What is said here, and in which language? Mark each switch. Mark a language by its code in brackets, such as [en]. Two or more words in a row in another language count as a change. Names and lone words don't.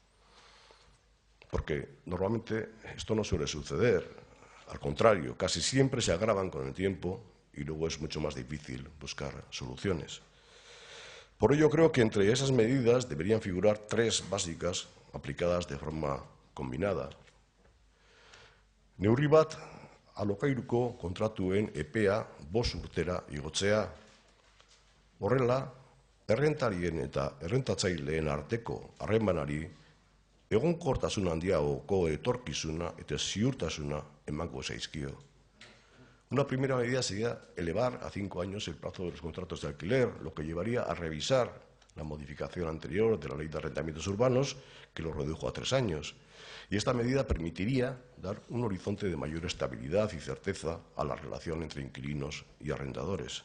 [es] Porque normalmente esto no suele suceder. Al contrario, casi siempre se agravan con el tiempo y luego es mucho más difícil buscar soluciones. Por ello, creo que entre esas medidas deberían figurar tres básicas aplicadas de forma combinada. [eu] Neurri bat, alokairuko kontratuen epea 5 urtera igotzea. Horrela, errentarien eta errentatzaileen arteko harremanari egonkortasun handiagoko etorkizuna eta ziurtasuna emango zaizkio. [es] Una primera medida sería elevar a 5 años el plazo de los contratos de alquiler, lo que llevaría a revisar la modificación anterior de la Ley de Arrendamientos Urbanos, que lo redujo a 3 años. Y esta medida permitiría dar un horizonte de mayor estabilidad y certeza a la relación entre inquilinos y arrendadores.